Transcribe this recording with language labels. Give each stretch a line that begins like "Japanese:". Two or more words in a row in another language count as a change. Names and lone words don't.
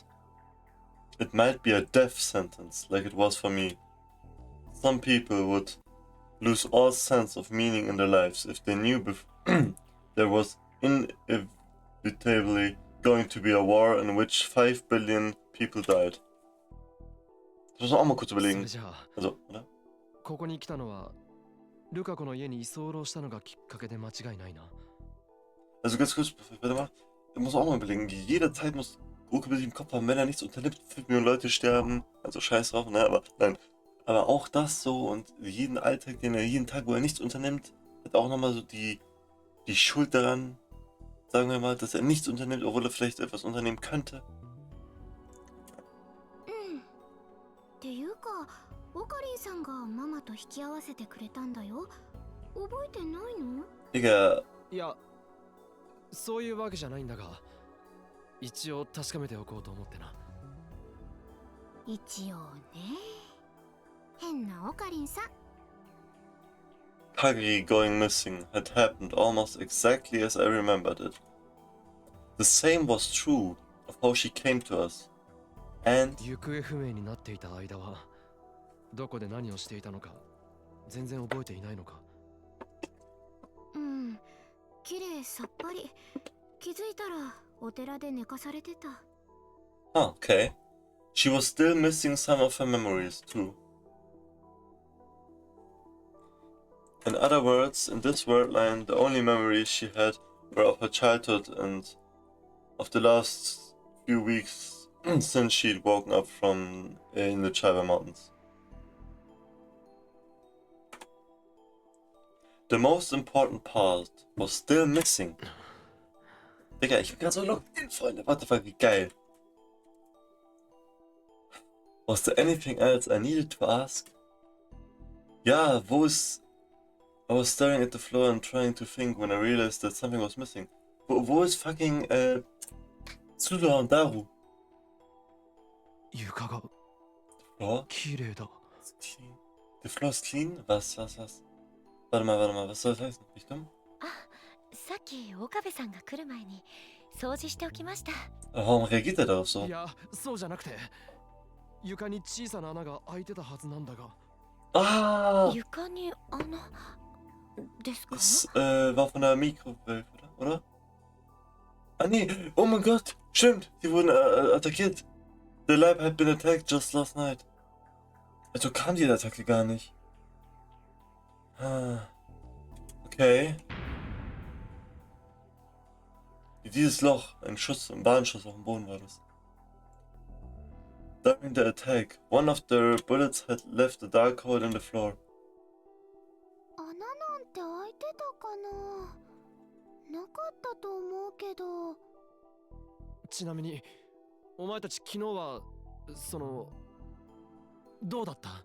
English: It might be a death sentence, like it was for me. Some people would lose all sense of meaning in their lives if they knew there was inevitably going to be a war in which 5 billion people died.
German: Das muss man auch mal kurz überlegen. Also, oder?
Japanese: ここに来たのはルカ子の家に居候したのがきっかけで間違いないな。
German: Also ganz kurz, warte mal. Ich muss auch mal überlegen, jederzeit muss Goku sich im Kopf haben, wenn er nichts unternimmt, 5 Millionen Leute sterben. Also scheiß drauf, ne? Aber nein. Aber auch das so und jeden Alltag, jeden Tag, wo er nichts unternimmt, hat auch nochmal so die Schuld daran, sagen wir mal, dass er nichts unternimmt, obwohl er vielleicht etwas unternehmen könnte.
Japanese: っていうか、オカリンさんがママと引き合わせてくれたんだよ。覚えてないの？
German: Digga.
Japanese: いや、そういうわけじゃないんだが、一応確かめておこうと思ってな。一応ね。変なオカリンさん。
English: Kagari going missing had happened almost exactly as I remembered it. The same was true of how she came to us. And
Japanese: 行方不明になっていた間はどこで何をしていたのか全然覚えていないのか。うん、綺麗さっぱり。気づいたらお寺で寝かされてた。
English: okay. She was still missing some of her memories too. In other words, in this wordline, the only memories she had were of her childhood and of the last few weeks since she'd woken up from in the Chiba Mountains. The most important part was still missing.
German: Digga, ich bin gerade so
English: locked in,
German: Freunde.
English: What the fuck,
German: wie geil.
English: Was there anything else I needed to ask?
German: Ja, wo ist...
English: I was staring at the floor and trying to think when I realized that something was missing.
German: Wo ist fucking, Tsuda und Daru?
Japanese: 床が
English: Floor?
Japanese: 綺麗だ。
English: Ist clean. The floor is clean?
German: Was? Warte mal, was soll das heißen? Bin ich dumm?
Japanese: さっき岡部さんが来る前に掃除しておきました。
German: Aber warum reagiert er darauf
Japanese: い
German: so?
Japanese: や、そうじゃなくて、床に小さな穴が開いてたはずなんだが。 Ah! 床に穴ですか？
German: Das war von der Mikrowelle, oder? Ah nee, oh mein Gott, stimmt, die wurden attackiert.
English: The lab had been attacked just last night.
German: Also kam die Attacke gar nicht. Ah. Okay. Dieses Loch, ein Warnschuss auf dem Boden war das.
English: During the attack, one of the bullets had left a dark hole in the floor.
Japanese: 穴なんて開いてたかな？なかったと思うけど。ちなみに、お前たち昨日は、どうだった？